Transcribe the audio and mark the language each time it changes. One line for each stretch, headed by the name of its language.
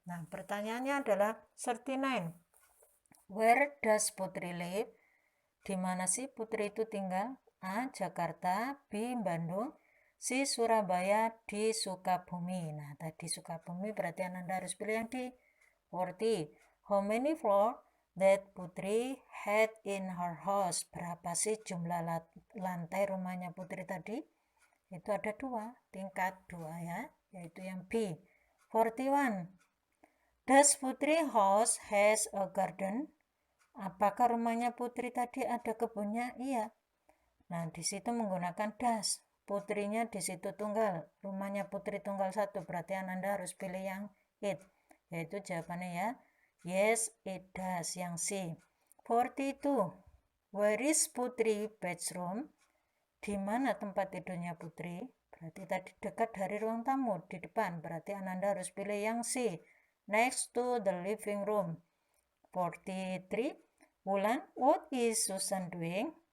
Indonesian: Nah, pertanyaannya adalah 39.
English: Where does Putri live?
Indonesian: Di mana sih Putri itu tinggal? A. Jakarta, B. Bandung, C. Surabaya, D. Sukabumi. Nah, tadi Sukabumi berarti Anda harus pilih yang D. 40.
English: How many floor that Putri had in her house?
Indonesian: Berapa sih jumlah lantai rumahnya Putri tadi? Itu ada 2, tingkat 2 ya, yaitu yang B. 41.
English: Does Putri house has a garden?
Indonesian: Apakah rumahnya Putri tadi ada kebunnya? Iya. Nah, di situ menggunakan does. Putrinya di situ tunggal. Rumahnya Putri tunggal 1. Berarti Anda harus pilih yang it. Yaitu jawabannya ya.
English: Yes, it does.
Indonesian: Yang C. 42.
English: Where is Putri bedroom?
Indonesian: Di mana tempat tidurnya Putri? Berarti tadi dekat dari ruang tamu di depan. Berarti Ananda harus pilih yang C.
English: Next to the living room. 43. Wulan, what is Susan doing?